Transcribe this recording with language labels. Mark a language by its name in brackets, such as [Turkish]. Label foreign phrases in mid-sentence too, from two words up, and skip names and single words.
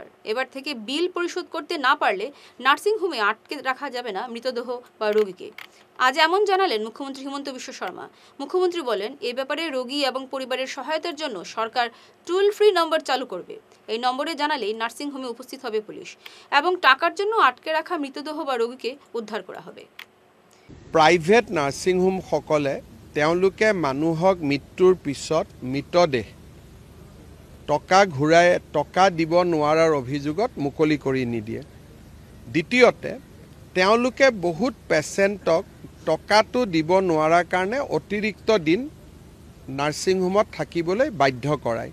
[Bangla] এবার থেকে বিল পরিশোধ করতে না পারলে নার্সিংহোমে আটকে রাখা যাবে না মৃতদেহ বা রোগীকে। আজ এমন জানালেন মুখ্যমন্ত্রী হিমন্ত বিশ্ব শর্মা। মুখ্যমন্ত্রী বলেন, এ ব্যাপারে রোগী এবং পরিবারের সহায়তার জন্য সরকার [English] toll free [Bangla] নম্বর চালু করবে। এই নম্বরে জানালেই নার্সিংহোমে উপস্থিত হবে পুলিশ এবং টাকার জন্য আটকে রাখা মৃতদেহ বা রোগীকে উদ্ধার করা হবে। [Assamese] প্ৰাইভেট নাৰ্ছিংহোমসকলে তেওঁলোকে মানুহক মৃত্যুৰ পিছত মৃতদেহ টকা দিব নোৱাৰাৰ অভিযোগত মুকলি কৰি নিদিয়ে। দ্বিতীয়তে তেওঁলোকে বহুত পেচেণ্টক টকাটো দিব নোৱাৰাৰ কাৰণে অতিৰিক্ত দিন নাৰ্ছিংহোমত থাকিবলৈ বাধ্য কৰায়।